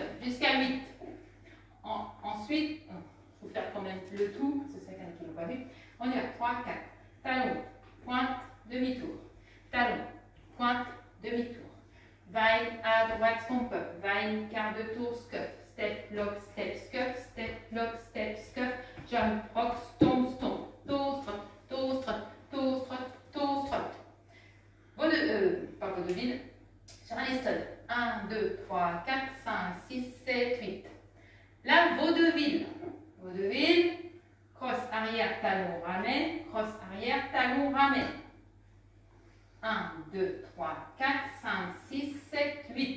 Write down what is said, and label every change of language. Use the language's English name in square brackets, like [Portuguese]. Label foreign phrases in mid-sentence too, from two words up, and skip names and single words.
[French] Jusqu'à 8. Ensuite, je vais vous faire quand même le tout, c'est ça qui ne l'ont pas vu. On y va. 3, 4. Talon, pointe, demi-tour. Talon, pointe, demi-tour. Va-in à droite, [English] stomp up. [French] Va-in quart de tour, scuff. [English] Step, lock, step, scuff. Step, lock, step, scuff. Jump, rock, stomp, stomp. Toe strut, toe strut, toe strut, toe strut. [French] Pas vaudeville. Charleston. 1, 2, 3, 4, 5, 6, 7, 8. La vaudeville. Vaudeville. Crosse arrière, talon, ramène. Crosse arrière, talon, ramène. 1, 2, 3, 4, 5, 6, 7, 8.